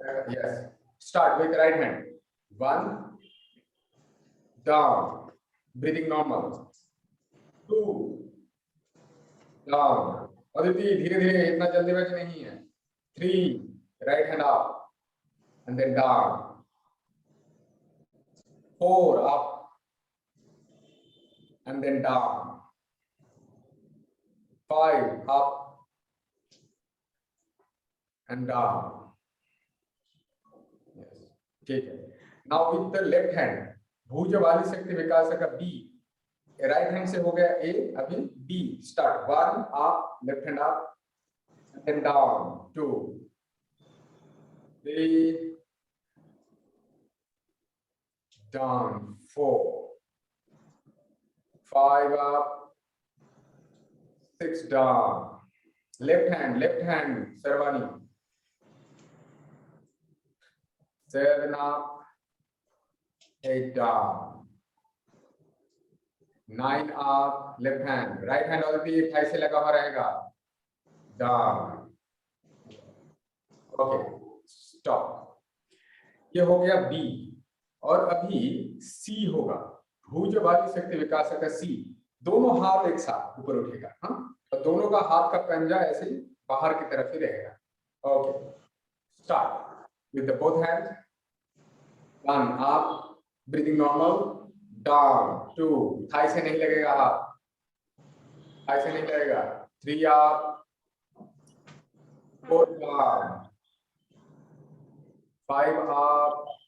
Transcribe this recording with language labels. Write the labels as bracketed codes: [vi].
[en] yes, start with right hand, 1 down, breathing normal, 2 down, Aditi [hi] धीरे धीरे, इतना जल्दीबाजी नहीं है, [en] 3 right hand up and then down, 4 up and then down, 5 up and down. Yes, [hi] ठीक है। [en] Now with the left hand, भुज बाली शक्ति विकास का बी, [hi] राइट हैंड से हो गया ए, अभी B start, [en] 1 up, left hand up and then down, 2 3 down, 4 5 up, 6 down, left hand Sarvani, 7 up, 8 down, 9 up, left hand, right hand already [hi] Thai से लगा हुआ रहेगा, [en] down. Okay, stop. [hi] ये हो गया बी, और अभी सी होगा, भुज वाली शक्ति विकास का सी। दोनों हाथ एक साथ ऊपर उठेगा, हाँ, और दोनों का हाथ का पंजा ऐसे ही बाहर की तरफ ही रहेगा। [en] okay, start with the both hands, 1 अप, breathing normal, down, 2, [hi] Thai से नहीं लगेगा [en] हाथ, थाई से नहीं लगेगा, 3 अप, 4 डाउन, 5 up,